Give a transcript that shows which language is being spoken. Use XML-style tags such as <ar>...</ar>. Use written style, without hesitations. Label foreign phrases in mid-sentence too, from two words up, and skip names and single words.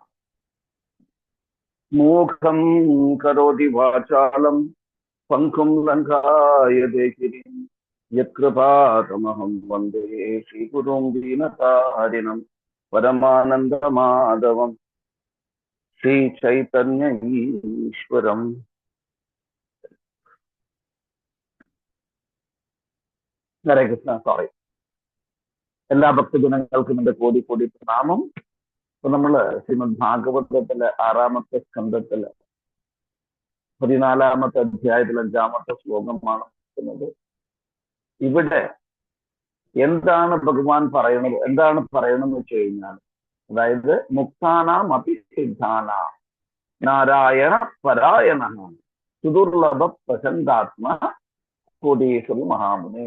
<sa>मूखं करोति वाचालं पङ्कुं लङ्घयते गिरिं यत्कृपातमहं वन्दे श्रीगुरुं दीनतारिणं परमानन्दमाधवम् श्री चैतन्य ईश्वरम. हरे कृष्ण.</sa> <en>सॉरी.</en> <ml>എല്ലാ ഭക്തജനങ്ങൾക്കും എന്റെ കോടി കോടി പ്രണാമം. ഇപ്പൊ നമ്മള് ശ്രീമദ് ഭാഗവതത്തിലെ 6-ാമത്തെ സ്കന്ധത്തില് 14-ാമത്തെ അധ്യായത്തിൽ 5-ാമത്തെ ശ്ലോകമാണ് നോക്കുന്നത്. ഇവിടെ എന്താണ് ഭഗവാൻ പറയുന്നത്, എന്താണ് പറയണമെന്ന് വെച്ച് കഴിഞ്ഞാൽ, അതായത്</ml> <sa>മുക്താനാം അപി സിദ്ധാനാം നാരായണ പരായണ സുദുർലഭ പ്രശന്താത്മ കോടീശ്വരി മഹാമുനി.</sa>